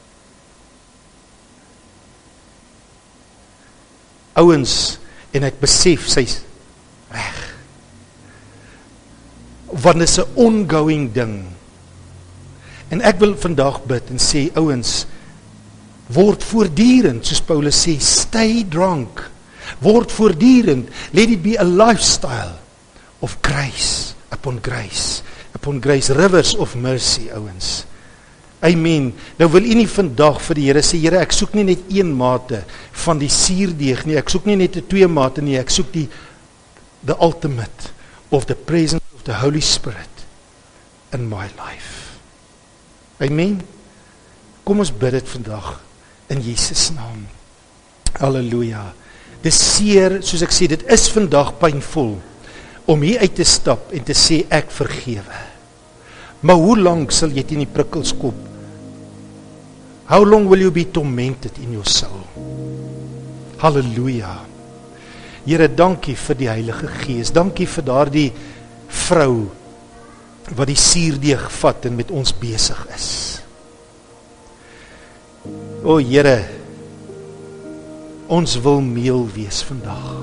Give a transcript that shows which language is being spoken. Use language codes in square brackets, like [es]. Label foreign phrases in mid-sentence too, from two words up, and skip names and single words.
[af] Ouens, en ek besef, sy's reg. Want dit is 'n ongoing ding. En ek wil vandag bid en sê, ouens, word voortdurend, soos Paulus sê, [en] stay drunk. [af] Word voortdurend, [en] let it be a lifestyle of grace upon grace, upon grace, rivers of mercy, [af] ouens. Amen. Nou wil u nie vandag vir die Here sê, Here, ek soek nie net een mate van die suurdeeg nie, ek soek nie net 'n twee mate nie, ek soek [en] the ultimate of the presence of the Holy Spirit in my life. [af] Amen. Kom ons bid dit vandag in Jesus naam. Halleluja. Dis seer, soos ek sê, dit is vandag pynvol om hier uit te stap en te sê ek vergewe. Maar hoe lank sal jy teen die prikkels kom? [en] How long will you be tormented in your soul? [af] Halleluja. Here, dankie vir die Heilige Gees. Dankie vir daardie vrou wat die suurdeeg vat en met ons besig is. O Here, ons wil meel wees vandag.